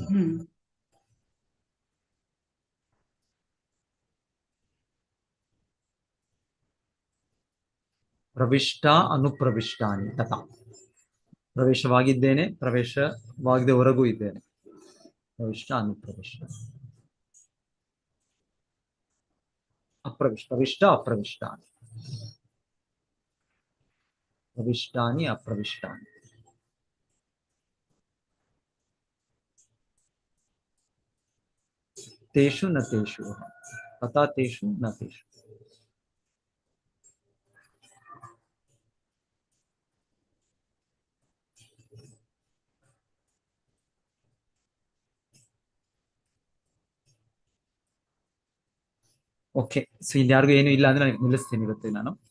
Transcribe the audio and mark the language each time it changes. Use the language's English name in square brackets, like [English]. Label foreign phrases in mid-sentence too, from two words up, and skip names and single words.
[Sanskrit] ಪ್ರವಿಷ್ಟ ಅನುಪ್ರವಿಷ್ಟಾನಿ ತಥಾ, [Kannada] ಪ್ರವೇಶವಾಗಿದ್ದೇನೆ, ಪ್ರವೇಶವಾಗದೆ ಹೊರಗೂ ಇದ್ದೇನೆ. [Sanskrit] ಪ್ರವಿಷ್ಟ ಅನುಪ್ರವಿಷ್ಟ, ಪ್ರವಿಷ್ಟ ಅಪ್ರವಿಷ್ಟಾನಿ, ಪ್ರವಿಷ್ಟಾನಿ ಅಪ್ರವಿಷ್ಟಾನಿ. ತೇಷು ನ ತೇಷು ತಥಾ ತೇಷು ನ ತೇಷು. [English] OK, so [Kannada] ಇನ್ಯಾರಿಗೂ ಏನು ಇಲ್ಲ ಅಂದ್ರೆ ನಿಲ್ಲಿಸ್ತೀನಿ ಇವತ್ತು ನಾನು.